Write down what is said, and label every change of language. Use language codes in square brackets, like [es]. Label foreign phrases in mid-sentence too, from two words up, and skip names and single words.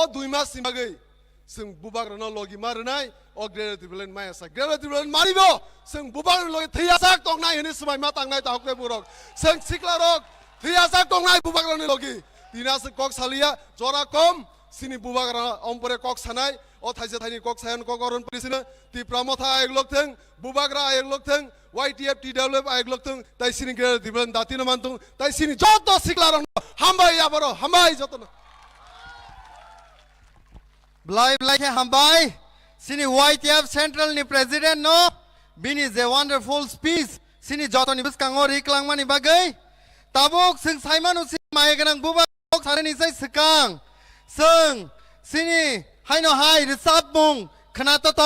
[trp] 2 मास नि बागे जों बुबाग्रानो लगि मारनाय अग्रेड त्रिबलेन माया साक गेला त्रिबलेन मारिबो जों बुबाग्रानो लगि थैयासाक दंनाय होनि समाय मा तांनाय ताहकते बुरक जों सिकलारक थैयासाक दंनाय बुबाग्रानो लगि दिनास कक सालिया जरा कम सिनि बुबाग्रा अमपरे कक सानाय ओ थाइसे थाइनि कक सायन कक अरन परिसिनो ति प्रमथा आयग लकथों बुबाग्रा आयग लकथों YTF TWF आयग लकथों ताइ सिनि गेला त्रिबलेन दातिनो मानथों ताइ सिनि जत सिकलारक हामबाय याबरो हामबाय जतनो Blai ke hambai sini YTF Central ni President no bini je [en] wonderful speech [trp] sini joto ni biskang ori klangmani bagai tabuk sing saimanu sing maeganang bubak sarani sai sekang sing sini haino hai resap mung khanata to